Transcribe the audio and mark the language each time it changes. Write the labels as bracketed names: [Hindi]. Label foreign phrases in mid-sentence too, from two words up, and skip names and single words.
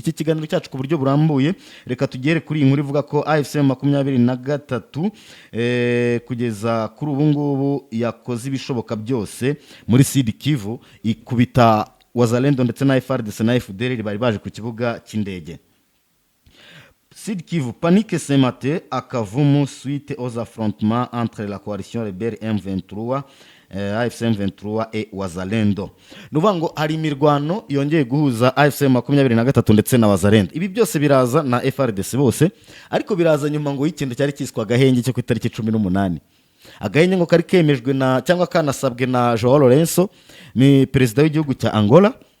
[Kinyarwanda] Iki kiganiro cyacu ku buryo burambuye, reka tugere kuri inkuru ivuga ko AFCM 23 kugeza kuri ubu ngubu yakoze ibishoboka byose muri Sud Kivu ikubita Wazalendo ndetse na FARDC na FDLR bari baje ku kibuga cy'indege. [French] Sud Kivu, panique ce matin à Kavumu suite aux affrontements entre la coalition rebelle M23 AFC M23 et Wazalendo. [Kinyarwanda] Nuvuga ngo hari imirwano yongeye guhuza AFC 23 ndetse na Wazalendo. Ibi byose biraza na FRDC bose, ariko biraza nyuma ngo y'ikintu cyari kiswa gahenge cyo ku itariki 18. Agahenge ngo kari kemejwe na cyangwa kanasabwe na Joao Lourenço, ni perezida w'igihugu cya Angola.